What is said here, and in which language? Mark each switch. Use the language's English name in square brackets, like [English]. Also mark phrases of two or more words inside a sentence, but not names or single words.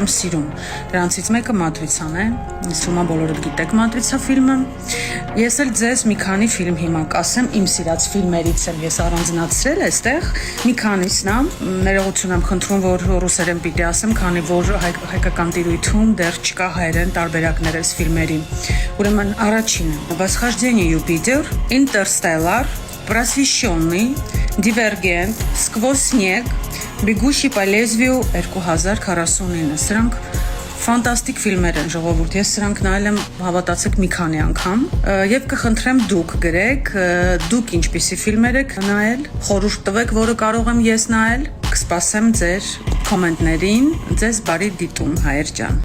[Armenian] եմ սիրում։ Դրանցից մեկը Մատրիցան է, ինձ թվում է բոլորդ գիտեք Մատրիցա ֆիլմը։ Ես էլ ձեզ մի քանի ֆիլմ հիմա կասեմ, իմ սիրած ֆիլմերից եմ ես առանձնացրել այստեղ, մի քանիսն եմ, ներողություն եմ խնդրում, որ ռուսերեն պիտի ասեմ, քանի որ հայկական տիրույթում դեռ չկա հայերեն տարբերակներ այս фільмերի։ Ուրեմն առաջինը «Восхождение Юпитер», «Интерстеллар», «Просвещенный», «Дивергент», «Сквозь снег», «Бегущий по лезвию» 2049։ Սրանք ֆանտաստիկ ֆիլմեր են, ժողովուրդ, ես սրանք նայել եմ, հավատացեք, մի քանի անգամ, եւ կխնդրեմ դուք գրեք, դուք ինչպիսի ֆիլմեր եք նայել, խորհուրդ տվեք, որը կարող եմ ես նայել, կսպասեմ ձեր կոմենտներին, ձեզ բարի դիտում, հայր ջան։